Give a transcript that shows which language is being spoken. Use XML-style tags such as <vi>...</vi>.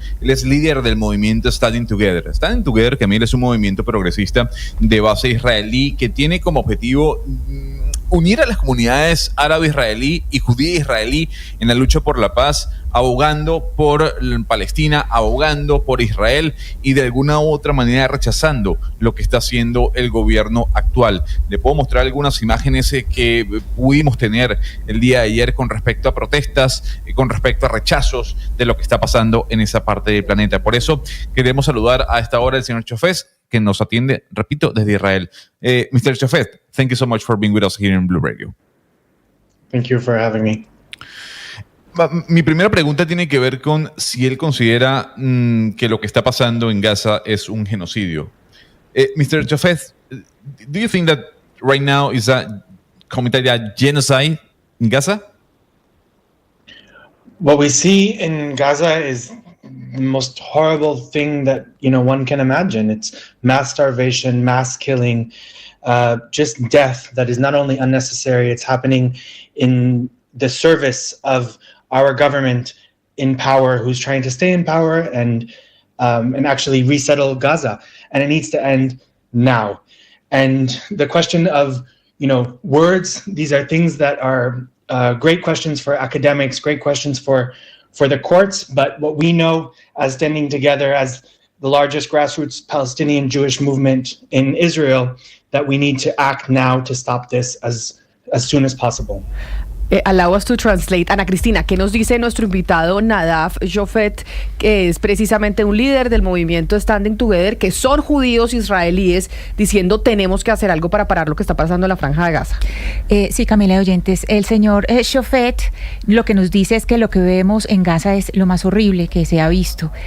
<es>Él es líder del movimiento Standing Together. Standing Together, Camila, es un movimiento progresista de base israelí que tiene como objetivo unir a las comunidades árabe-israelí y judía-israelí en la lucha por la paz, abogando por Palestina, abogando por Israel y de alguna u otra manera rechazando lo que está haciendo el gobierno actual. Le puedo mostrar algunas imágenes que pudimos tener el día de ayer con respecto a protestas, con respecto a rechazos de lo que está pasando en esa parte del planeta. Por eso queremos saludar a esta hora al señor Shofet, que nos atiende, repito, desde Israel.</es> <en>Mr. Shofet, thank you so much for being with us here in Blue Radio. Thank you for having me.</en> <es>Mi primera pregunta tiene que ver con si él considera que lo que está pasando en Gaza es un genocidio.</es> <en>Mr. Shofet, do you think that right now is committed a genocide in Gaza? What we see in Gaza is the most horrible thing that one can imagine. It's mass starvation, mass killing, just death that is not only unnecessary, it's happening in the service of our government in power, who's trying to stay in power and actually resettle Gaza, and it needs to end now. And the question of words, these are things that are great questions for academics, great questions for the courts, but what we know as Standing Together, as the largest grassroots Palestinian Jewish movement in Israel, that we need to act now to stop this as soon as possible. Allow us to translate.</en> <es>Ana Cristina, ¿qué nos dice nuestro invitado Nadav Shofet, que es precisamente un líder del movimiento Standing Together, que son judíos israelíes, diciendo tenemos que hacer algo para parar lo que está pasando en la Franja de Gaza? Sí, Camila de oyentes, el señor Shofet lo que nos dice es que lo que vemos en Gaza es lo más horrible que se ha visto.</es>